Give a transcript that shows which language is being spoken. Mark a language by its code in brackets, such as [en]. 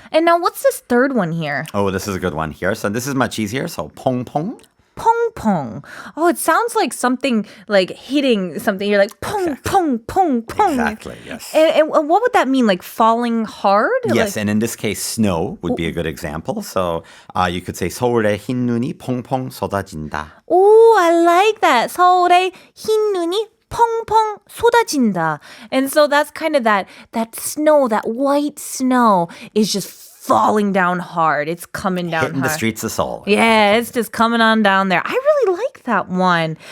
[en] And now what's this third one here? Oh, this is a good one here. So this is much easier. So [ko] 퐁퐁. [en] Pong pong. Oh, it sounds like something like hitting something. You're like pong, pong, pong, pong. Exactly, yes. And what would that mean? Like falling hard? Yes, Like, and in this case, snow would be a good example. [ko] So you could say 서울에 흰 눈이 펑펑 쏟아진다. [en] oh, I like that. [ko] 서울에 흰 눈이 펑펑 쏟아진다. [en] And so that's kind of that snow, that white snow is just falling down hard. It's coming down Hitting hard. the streets of Seoul. Yeah, it's just coming on down there. I really like that one.